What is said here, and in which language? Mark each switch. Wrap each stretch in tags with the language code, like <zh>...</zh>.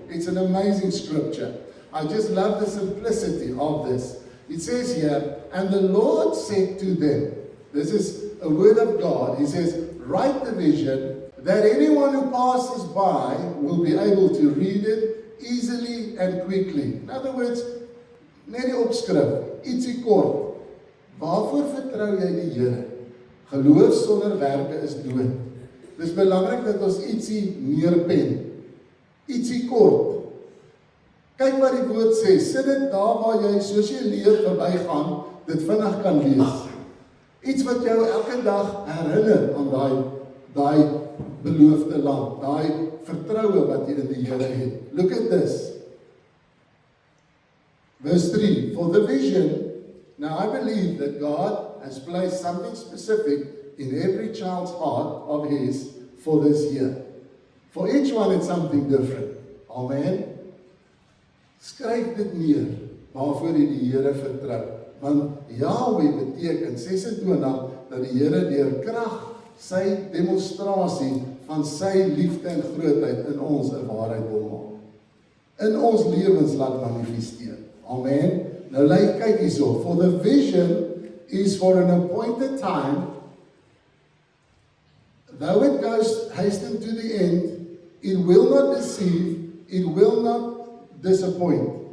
<en>It's an amazing scripture. I just love the simplicity of this. It says here, and the Lord said to them, this is a word of God. He says, write the vision that anyone who passes by will be able to read it easily and quickly. In other words,</en> <af>net die opskrif, ietsie kort. Waarvoor vertrou jy die Here? Geloof sonder werke is dood. Dis belangrik dat ons ietsie neerpen. Ietsie kort. Kyk wat die woord sê, sit dit daar waar jy, soos jy leef verbygaan, dit vinnig kan lees. Iets wat jou elke dag herinner aan daai beloofde land, daai vertroue wat jy in die Here het.</af> <en>Look at this. Verse 3, for the vision, now I believe that God has placed something specific in every child's heart of his for this year. For each one it's something different. Amen.</en> <af>Skryf dit neer, waarvoor jy die Here vertrou. Want Yahweh beteken 26, dat die Here deur krag sy demonstrasie van sy liefde en grootheid in ons 'n waarheid wil maak. In ons lewens laat manifesteer. Amen. Nou kyk hierso,</af> <en>for the vision is for an appointed time, though it goes hasten to the end, it will not deceive, it will not disappoint.</en>